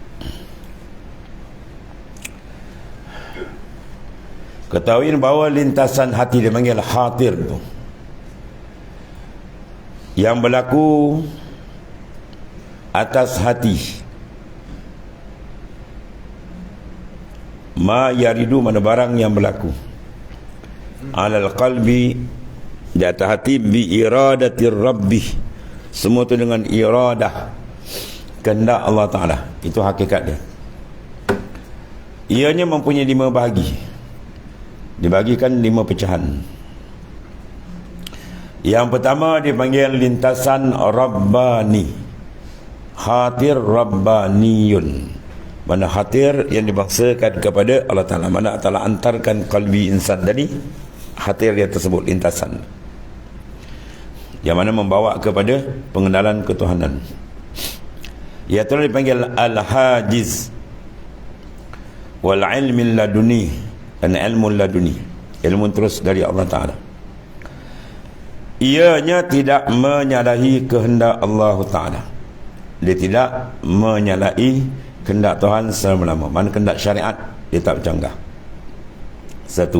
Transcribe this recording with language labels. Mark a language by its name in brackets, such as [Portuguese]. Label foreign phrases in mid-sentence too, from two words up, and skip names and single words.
[Malay] Ketahui bahawa lintasan hati dia panggil khatir tu, yang berlaku atas hati. [Arabic] ما يرد, [Malay] mana barang yang berlaku [Arabic] على القلب, [Malay] di atas hati, [Arabic] بإرادة الرب, [Malay] semua tu dengan iradah, kehendak Allah Ta'ala. Itu hakikat dia. Ianya mempunyai 5 bahagi, dibagikan 5 pecahan. Yang pertama dipanggil lintasan Rabbani, [Arabic] خاطر رباني, [Malay] mana khatir yang dibangsakan kepada Allah Ta'ala, mana Allah Ta'ala antarkan kalbi insan tadi, khatir dia tersebut lintasan, yang mana membawa kepada pengenalan ketuhanan. [Arabic] Iaitu dipanggil الحاجز والعلم اللدني, [Malay] dan ilmu laduni, ilmu terus dari Allah Ta'ala. Ianya tidak menyalahi kehendak Allah Ta'ala. Dia tidak menyalahi kehendak Tuhan selama-lama. Mana kehendak syariat dia tak bercanggah. Satu.